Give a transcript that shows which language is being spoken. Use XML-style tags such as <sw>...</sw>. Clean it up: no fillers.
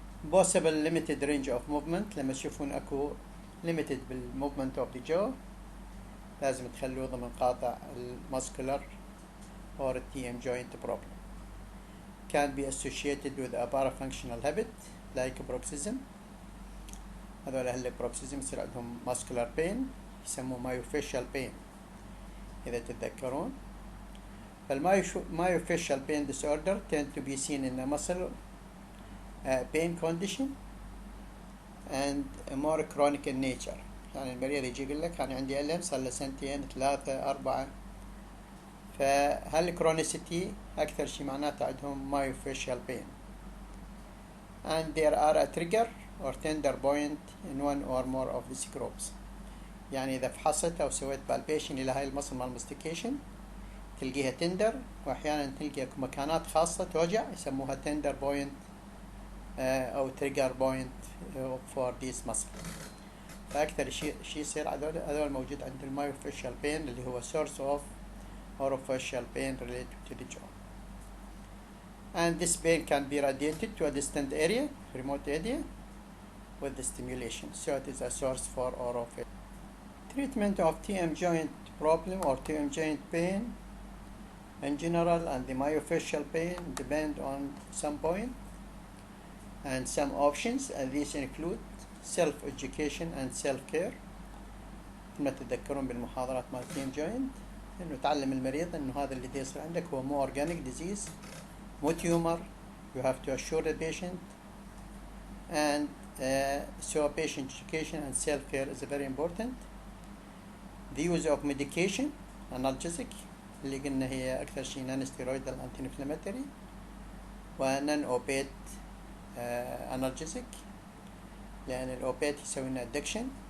<en>Possible limited range of movement،</en> <ar>لما تشوفون اكو</ar> <en>limited بالmovement of the jaw</en> <ar>لازم تخلوه ضمن قاطع</ar> <en>muscular or TM joint problem. Can be associated with a parafunctional habit like bruxism.</en> <ar>هذول أهل bruxism يصير عندهم muscular pain يسموه myofascial pain إذا تتذكرون.</ar> <en>Myofascial pain disorder tend to be seen in a muscle pain condition and more chronic in nature.</en> <ar>يعني المريض يجي يقول لك أنا عندي ألم صار له سنتين 3 4. فهل chronicity أكثر شيء معناته عندهم myofascial pain.</ar> <en>And there are a trigger or tender point in one or more of these groups.</en> <ar>يعني إذا فحصت أو سويت palpation إلى هاي المصل مال mastication تلقيها tender، وأحيانا تلقي مكانات خاصة توجع يسموها tender point أو trigger point for this muscle. فأكثر شيء يصير هذول موجود عند المايوفاشيال pain اللي هو</ar> <en>source of orofacial pain related to the jaw. And this pain can be radiated to a distant area, remote area, with the stimulation. So it is a source for orofacial. Treatment of TM joint problem or TM joint pain in general and the myofascial pain depend on some point and some options, and these include self-education and self-care.</en> <ar>ما تتذكرون بالمحاضرات مال TM joint إنه تعلم المريض إنه هذا اللي يصير عندك هو مو organic disease، مو tumor.</ar> <en>You have to assure the patient, and so patient education and self-care is very important. The use of medication analgesic</en> <ar>اللي قلنا هي أكثر شيء</ar> <en>non steroidal anti-inflammatory و non opiate analgesic،</en> <ar>لأن الأوبيت يسوي لنا</ar> <en>addiction.</en>